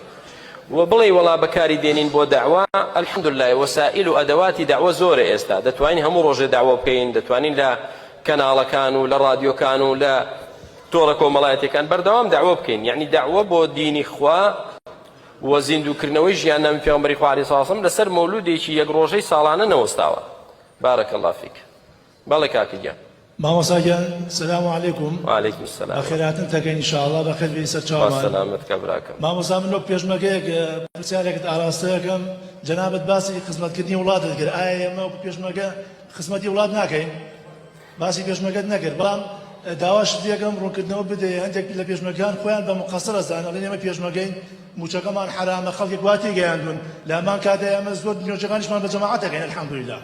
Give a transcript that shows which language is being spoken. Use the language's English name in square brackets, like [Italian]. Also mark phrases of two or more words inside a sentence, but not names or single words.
[Central Kurdish] و بڵێ وەڵا بەکاری دێنین بۆ داوا الحەمدوللای وەسائل و ئەدەواتی داوا زۆرە ئێستا دەتوانین هەموو ڕۆژێ داوا بکەین دەتوانین لە کەناڵەکان و لە ڕادیۆکان و لە تۆڕە کۆمەڵایەتەکان بەردەوام داوا بکەین یعنی داوا بۆ دینی خوا و زیندوکردنەوەی ژیاننامی پێغەمبەری خوا [Arabic] عەلەیهی سەڵام وسەلام [Central Kurdish] لەسەر مەولودێکی یەک ڕۆژەی ساڵانە نەوەستاوە. [Arabic] بارەکە الله فیک. [Central Kurdish] بەڵێ کاکەگیان. مامۆستا گیان [Arabic] سلام علیکم. وعلیکم السلام. [Central Kurdish] بەخێراتن تەکەین ئینشاءڵڵا بەخێر بێی سەر چاومان. سەلامەت کە براکەم. مامۆستا من لۆ پێشمەگەیەک پرسیارێکت ئاراستە یەکەم جەنابەت باسی خزمەتکردنی وڵاتت کرد ئایا ئێمە پێشمەگە خزمەتی وڵات ناکەین باسی پێشمەگەت نەکرد بەڵام داواش یەکەم ڕوونکردنەوە بدەیە هەندێک لە پێشمەکان خۆیان بە مقەسەر ئەزانن ئەڵێن ئێمە پێشمەگەین موچەکەمان حرامە خەڵکێک وا تێگەیاندون لە هەمان کاتە ئێمە زۆر نوێژەکانیشمان بە جەماعەت دەکەین الحەمدوللیلا.